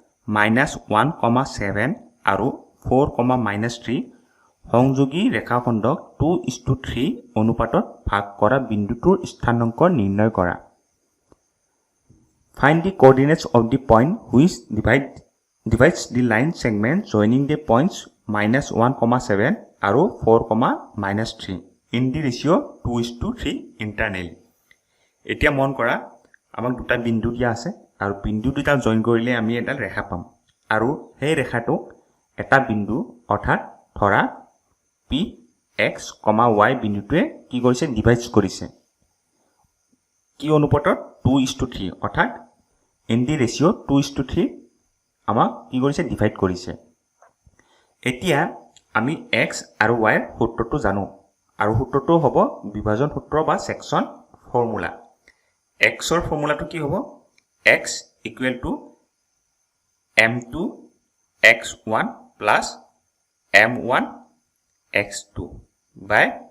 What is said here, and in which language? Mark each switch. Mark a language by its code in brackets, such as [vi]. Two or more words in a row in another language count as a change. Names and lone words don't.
[as] -1,7 আৰু 4,-3 সংযোগী ৰেখাখণ্ডক 2:3 অনুপাতত ভাগ কৰা বিন্দুটোৰ স্থানাংক নিৰ্ণয় কৰা [en] Find the coordinates of the point which divides the line segment joining the points [as] -1,7 আৰু 4,-3 [en] in the ratio 2:3 internally [as] এতিয়া মন কৰা আমাক দুটা বিন্দু দিয়া আছে আৰু বিন্দু দুটা জয়েন কৰিলে আমি এটা ৰেখা পাম আৰু সেই ৰেখাটো এটা বিন্দু অৰ্থাৎ ধৰা p x, y বিন্দুটোৱে কি কৰিছে ডিভাইড কৰিছে কি অনুপাতত 2:3 অৰ্থাৎ [en] in the [as] ratio 2:3 আমাক কি কৰিছে ডিভাইড কৰিছে এতিয়া আমি x আৰু y এৰ সূত্ৰটো জানো আৰু সূত্ৰটো হ'ব বিভাজন সূত্ৰ বা [en] section formula [as] x ৰ ফৰ্মুলাটো কি হ'ব [en] x = m2 x1 plus m1 x2 by